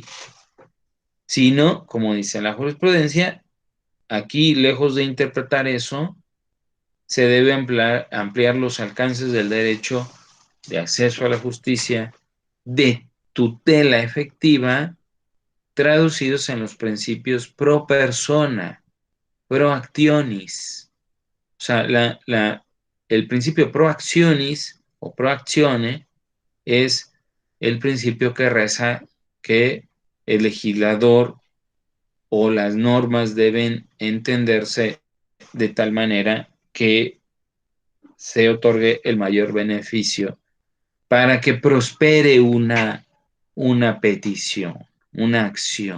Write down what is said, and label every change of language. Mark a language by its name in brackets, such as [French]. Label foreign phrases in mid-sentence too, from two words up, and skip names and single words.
[Spanish] Sino, como dice la jurisprudencia, aquí, lejos de interpretar eso, se debe ampliar los alcances del derecho de acceso a la justicia, de tutela efectiva, traducidos en los principios [Latin] pro persona, pro actionis. [Spanish] O sea, el principio [Latin] pro actionis [Spanish] o [Latin] pro actione [Spanish] es el principio que reza que el legislador o las normas deben entenderse de tal manera que se otorgue el mayor beneficio para que prospere una petición, una acción.